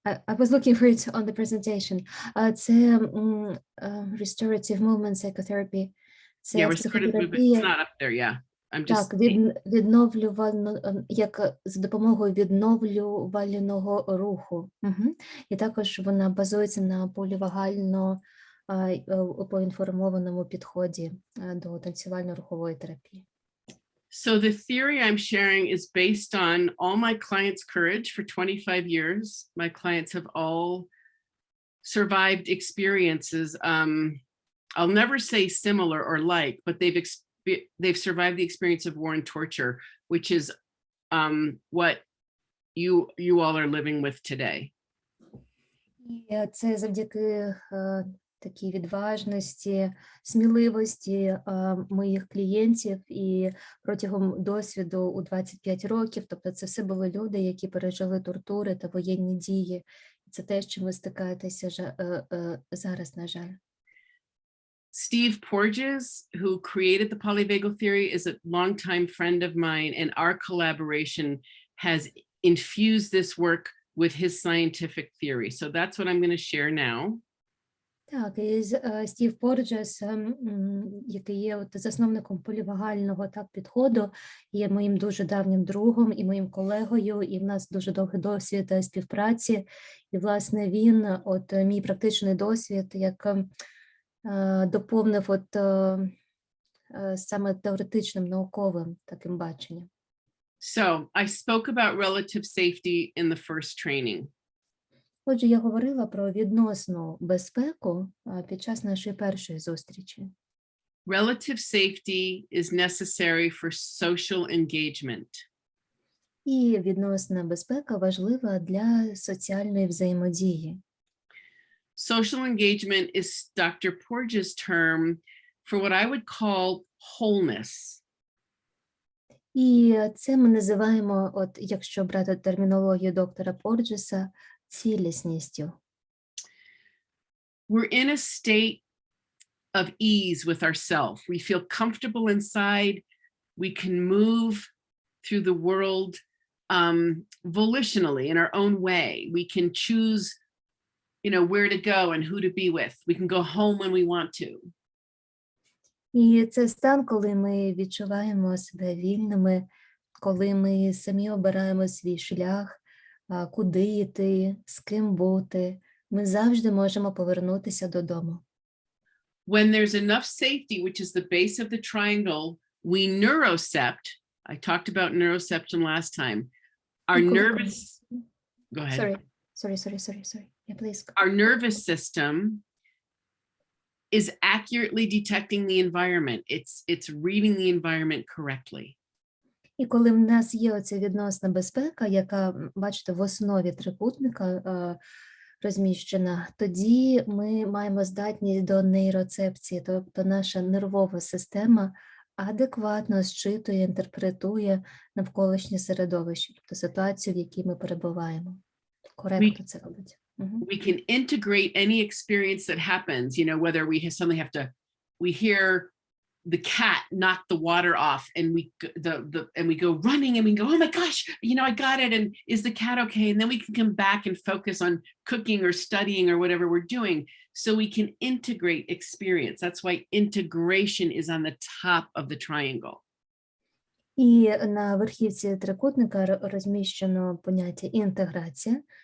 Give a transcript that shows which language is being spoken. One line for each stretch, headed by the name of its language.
English: I was looking for it on the presentation.
Ukrainian: Це
English: restorative movement psychotherapy. Це Yeah, restorative movement. It's not up there, yeah. I'm just
Ukrainian: так, відновлювально, як за допомогою відновлювального руху. І також вона базується на полівагально поінформованому підході до танцювально-рухової терапії.
English: So the theory I'm sharing is based on all my clients' courage for 25 years. My clients have all survived experiences. I'll never say similar or like, but they've survived the experience of war and torture, which is what you all are living with today.
Ukrainian: І це завдяки такій відважності, сміливості моїх клієнтів і протягом досвіду у 25 років, тобто це все були люди, які пережили тортури та воєнні дії. Це те, з чим ви стикаєтеся зараз, на жаль.
English: Steve Porges, who created the polyvagal theory, is a longtime friend of mine, and our collaboration has infused this work with his scientific theory. So that's what I'm going to share now.
Ukrainian: Так, і Стів Порджес, який є засновником полівагального підходу, є моїм дуже давнім другом і моїм колегою, і в нас дуже довгий досвід співпраці. І, власне, він, мій практичний досвід, як доповнив саме теоретичним, науковим таким баченням.
English: So I spoke about relative safety in the first training.
Ukrainian: Отже, я говорила про відносну безпеку під час нашої першої зустрічі.
English: Relative safety is necessary for social engagement.
Ukrainian: І відносна безпека важлива для соціальної взаємодії.
English: Social engagement is Dr. Porges' term for what I would call wholeness.
Ukrainian: І це ми називаємо, якщо брати термінологію доктора Порджеса, цілісністю.
English: We're in a state of ease with ourselves. We feel comfortable inside. We can move through the world volitionally in our own way. We can choose where to go and who to be with. We can go home when we want to.
Ukrainian: І це стан, коли ми відчуваємо себе вільними, коли ми самі обираємо свій шлях, куди йти, з ким бути. Ми завжди можемо повернутися додому.
English: When there's enough safety, which is the base of the triangle, we neurocept. I talked about neuroception last time. Our nervous, go ahead. Sorry. Yeah, please. Our nervous system is accurately detecting the environment. It's reading the environment correctly.
Ukrainian: І коли в нас є оця відносна безпека, яка, бачите, в основі трикутника розміщена, тоді ми маємо здатність до нейроцепції, тобто наша нервова система адекватно зчитує, інтерпретує навколишнє середовище, тобто ситуацію, в якій ми перебуваємо. Коректно це робить.
English: We can integrate any experience that happens, whether we hear the cat knock the water off and we go running and we go, oh my gosh, I got it. And is the cat okay? And then we can come back and focus on cooking or studying or whatever we're doing. So we can integrate experience. That's why integration is on the top of the triangle.
Ukrainian: І на верхівці трикутника розміщено поняття інтеграція.